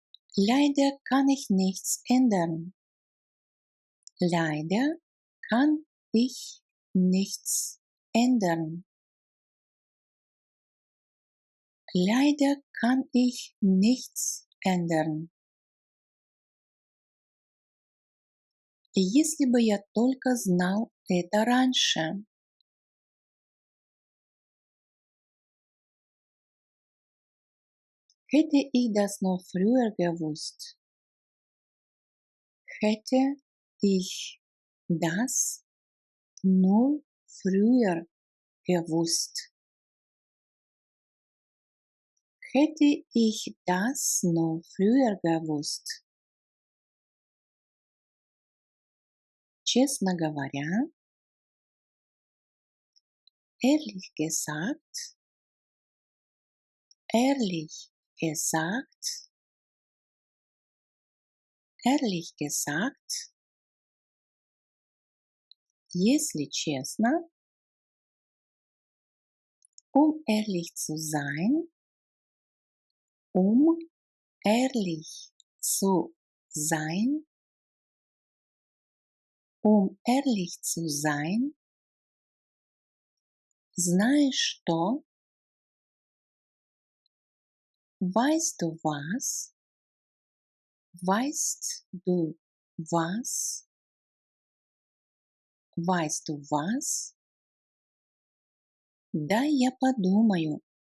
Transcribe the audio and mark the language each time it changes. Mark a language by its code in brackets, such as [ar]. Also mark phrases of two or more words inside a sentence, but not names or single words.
[de] Leider kann ich nichts ändern. Leider kann ich nichts ändern. Leider kann ich nichts ändern. [ru] Если бы я только знал это раньше. [de] Hätte ich das noch früher gewusst. Hätte ich das nur früher gewusst. Hätte ich das nur früher gewusst. [ru] Честно говоря, [de] ehrlich gesagt, ehrlich gesagt, ehrlich gesagt, [ru] если честно, [de] ehrlich zu sein, ehrlich zu sein, ehrlich zu sein, [ru] знаешь что? [de] Weißt du was? Weißt du was? Weißt du was? [ru] Дай я подумаю.